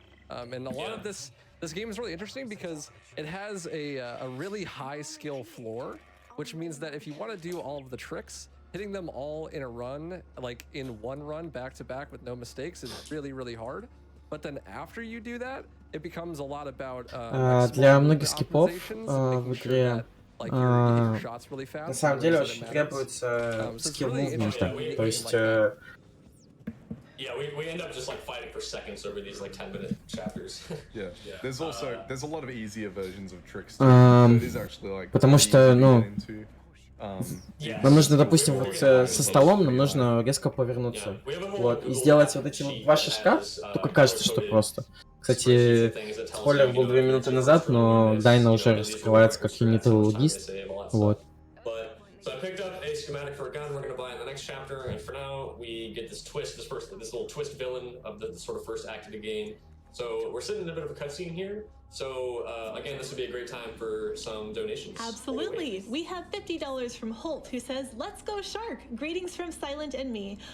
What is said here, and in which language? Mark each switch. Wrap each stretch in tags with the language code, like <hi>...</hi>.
<en>And a lot of this game is really interesting because it has a really high skill floor, which means that if you want to do all of the tricks, hitting them all in a run, like in one run back to back with no mistakes, is really, really hard. But then after you do that, it becomes a lot about</en> <ru>для многих скипов в игре на самом деле очень требуется скилл мувмента, то есть</ru> <en>Yeah, we end up just like fighting for seconds over these like 10-minute chapters. Yeah. There's a lot of easier versions of tricks. It is actually like</en> <ru>потому что, ну, нам нужно, допустим, вот со столом нам нужно резко повернуться, вот, и сделать вот эти вот два шажка, только кажется, что просто. Кстати, спойлер был 2 минуты назад, но Дайна уже раскрывается как юнитовый логист, вот.</ru> <en>So I picked up a schematic for a gun we're going to buy in the next chapter, and for now we get this twist, this little twist villain of the sort of first act of the game. So we're sitting in a bit of a cutscene here. So again, this would be a great time for some donations. Absolutely. We have $50 from Holt, who says, "Let's go Shark. Greetings from Silent and me.</en>